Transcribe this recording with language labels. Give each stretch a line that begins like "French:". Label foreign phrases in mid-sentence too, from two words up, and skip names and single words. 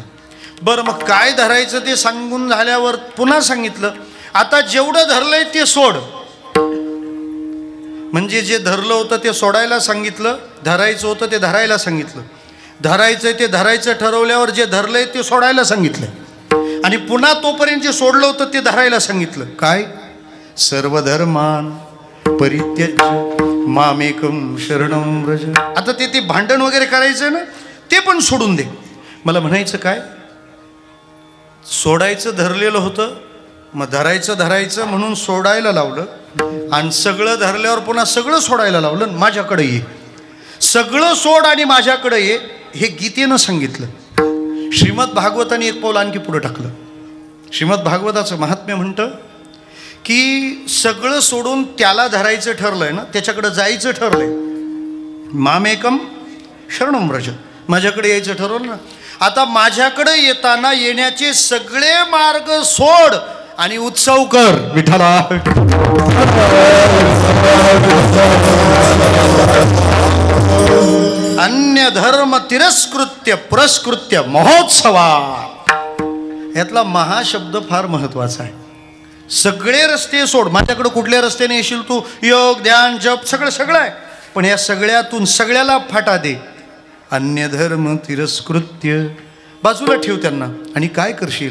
Marathi: बरं, मग काय धरायचं ते सांगून झाल्यावर पुन्हा सांगितलं आता जेवढं धरलंय ते सोड. म्हणजे जे धरलं होतं ते सोडायला सांगितलं, धरायचं होतं ते धरायला सांगितलं. धरायचंय ते धरायचं ठरवल्यावर जे धरलंय ते सोडायला सांगितलंय, आणि पुन्हा तोपर्यंत जे सोडलं होतं ते धरायला सांगितलं. काय?
Sanskrit: सर्वधर्मान परित्यज्य मामेकम शरणं व्रज.
Marathi: आता ते भांडण वगैरे करायचं ना, ते पण सोडून दे. मला म्हणायचं काय, सोडायचं धरलेलं होतं, मग धरायचं म्हणून सोडायला लावलं, आणि सगळं धरल्यावर पुन्हा सगळं सोडायला लावलं. माझ्याकडे ये, सगळं सोड आणि माझ्याकडे ये, हे गीतेनं सांगितलं. श्रीमद भागवताने एक पाऊल आणखी पुढे टाकलं. श्रीमद भागवताचं महात्म्य म्हणतं की सगळं सोडून त्याला धरायचं ठरलंय ना, त्याच्याकडे जायचं ठरलंय.
Sanskrit: मामेकम शरणं व्रज,
Marathi: माझ्याकडे यायचं ठरवलं ना. आता माझ्याकडे येताना येण्याचे सगळे मार्ग सोड आणि उत्सव कर विठ्ठला.
Sanskrit: अन्य धर्म तिरस्कृत्य पुरस्कृत्य महोत्सवा.
Marathi: यातला महाशब्द फार महत्वाचा आहे. सगळे रस्ते सोड. माझ्याकडे कुठल्या रस्त्याने येशील तू, योग ध्यान जप सगळं आहे, पण या सगळ्यातून सगळ्याला फाटा दे.
Sanskrit: अन्य धर्म तिरस्कृत्य
Marathi: बाजूला ठेव त्यांना, आणि काय करशील?